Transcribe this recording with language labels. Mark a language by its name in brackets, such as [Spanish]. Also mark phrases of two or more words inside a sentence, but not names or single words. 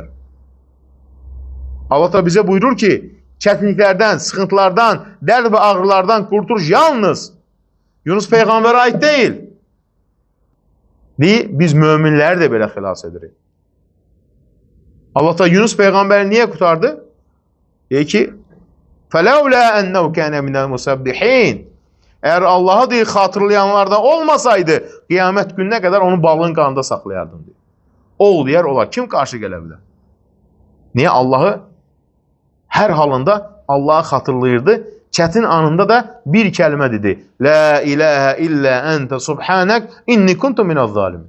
[Azerbaijani] Allah da bizə buyurur ki, çətinliklərdən, sıxıntılardan, dərd və ağrılardan qurtuluş yalnız Yunus Peyğəmbərə aid deyil. Biz möminləri də belə xilas edirik. Allah da Yunus Peyğəmbəri niyə qurtardı? Deyir ki, [Arabic] فَلَوْلَا أَنَّهُ كَانَ مِنَ الْمُسَبِّحِينَ [Azerbaijani] Eğer Allah'ı deyir, xatırlayanlardan olmasaydı, qiyamət gününə qədər onu balığın qanında saxlayardım deyir. Ol deyər, olar. Kim qarşı gələ bilər? Niyə? Allah'ı hər halında Allah'ı xatırlayırdı. Çətin anında da bir kəlmə dedi. [Arabic] لا إله إلا أنت سبحانك إني كنت من الظالمين.